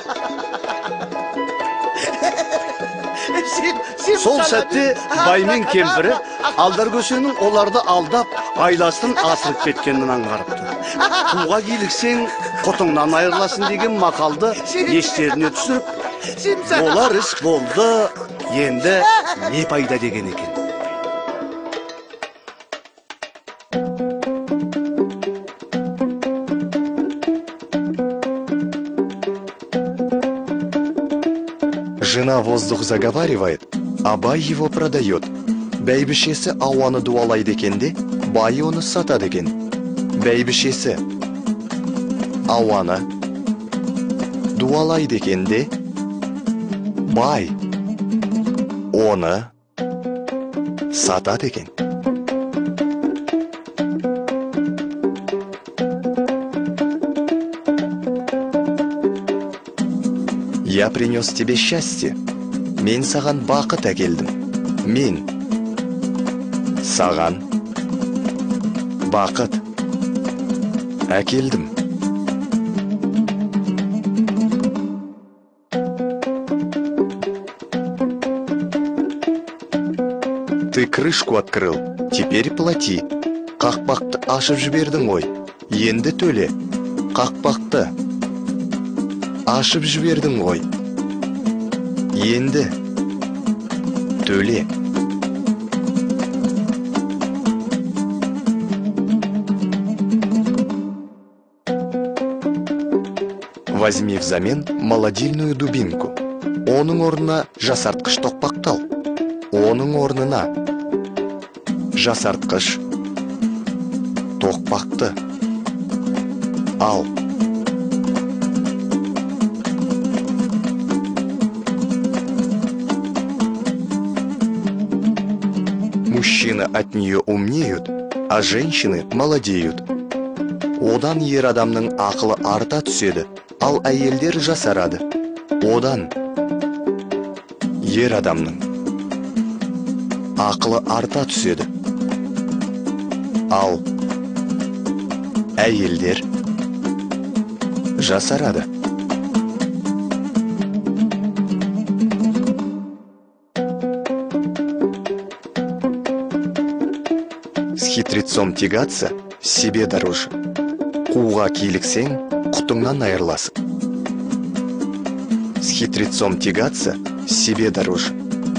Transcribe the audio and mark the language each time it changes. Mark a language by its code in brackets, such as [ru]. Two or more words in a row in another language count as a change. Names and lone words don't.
[kk] Сол сәтте бай мен кемпірі алдаркөсенің оларды алдап, айласын асырып кеткенін аңғарыпты. Қуға киліксең, құтыңнан айырыласың деген мақалды естеріне түсіріп, олар іс болды, енді не пайда деген екен. [ru] Жена воздух заговаривает, а бай его продает. [kk] Бәйбішесі ауаны дуалайды екенде, бай оны сатады екен. Бәйбішесі ауаны дуалайды екенде, бай оны сатады екен. [ru] Я принес тебе счастье. [kk] Мен саған бақыт әкелдім. Мен саған бақыт әкелдім. [ru] Ты крышку открыл, теперь плати. [kk] Қақпақты ашып жібердің ғой. Енді төле. Қақпақты ашып жібердің ғой. Енді төле. [ru] Возьми взамен молодильную дубинку. [kk] Оның орнына жасартқыш тоқпақтал. Оның орнына жасартқыш тоқпақты ал. [ru] Мужчины от нее умнеют, а женщины молодеют. [kk] Одан ер адамның ақылы арта түседі, ал әйелдер жасарады. Одан ер адамның ақылы арта түседі, ал әйелдер жасарады. [ru] С хитрецом тягаться себе дороже. [kk] Қуға киліксең, құтыңнан айырыласың. [ru] С хитрецом тягаться себе дороже.